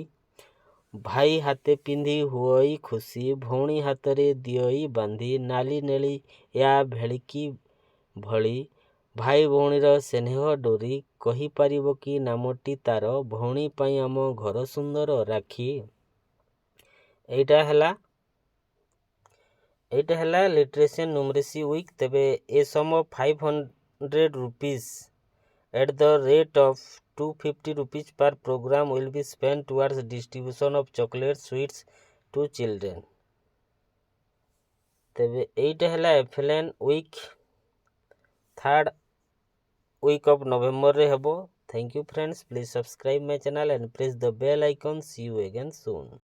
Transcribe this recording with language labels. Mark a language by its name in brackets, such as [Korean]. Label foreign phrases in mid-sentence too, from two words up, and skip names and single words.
[Odia] ଭାଇ ହାତେ ପିନ୍ଧି ହୁଅଇ ଖୁସି, ଭଉଣୀ ହାତରେ ଦିଅଇ ବାନ୍ଧି, ନାଲି ନେଳିଆ ଭେଳିକି ଭଳି, ଭାଇ ଭଉଣୀର ସ୍ନେହ ଡୋରି, କହିପାରିବ କି ନାମଟି ତାର, ଭଉଣୀ ପାଇଁ ଆମ ଘର ସୁନ୍ଦର ରାକ୍ଷୀ। ଏଇଟା ହେଲା [English] লিটারেসি and numeracy week। ତେବେ a sum of 500 rupees at the rate of 250 rupees per program will be spent towards distribution of chocolate sweets to children। [Odia] ତେବେ ଏଇଟା ହେଲା [English] FLN week 3rd week of November [Odia] ରେ ହେବ। [English] Thank you friends, please subscribe my channel and press the bell icon। See you again soon।